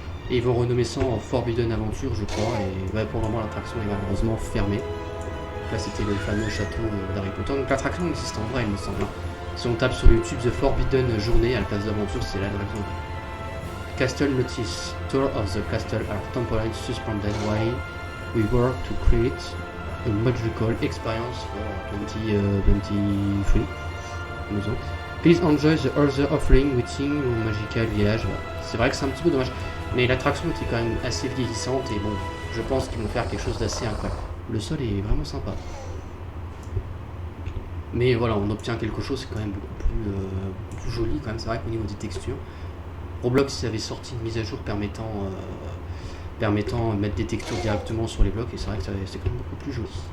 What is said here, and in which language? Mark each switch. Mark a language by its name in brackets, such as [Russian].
[French] Et ils vont renommer ça en Forbidden Adventure, je crois. Et ouais, pour le moment, l'attraction est malheureusement fermée. Là, c'était le fameux château d'Harry Potter. Donc l'attraction existe en vrai, il me semble. Si on tape sur YouTube The Forbidden Journey à la place d'aventure, c'est l'attraction. [English] Castle Notice. Tour of the castle are temporarily suspended while we work to create a magical experience for 2023. Please enjoy the other offering within your magical village. [French] C'est vrai que c'est un petit peu dommage, mais l'attraction était quand même assez vieillissante et bon, je pense qu'ils vont faire quelque chose d'assez incroyable. Le sol est vraiment sympa. Mais voilà, on obtient quelque chose, c'est quand même beaucoup plus joli quand même. C'est vrai qu'au niveau des textures, Roblox avait sorti une mise à jour permettant de mettre des textures directement sur les blocs et c'est vrai que c'est quand même beaucoup plus joli.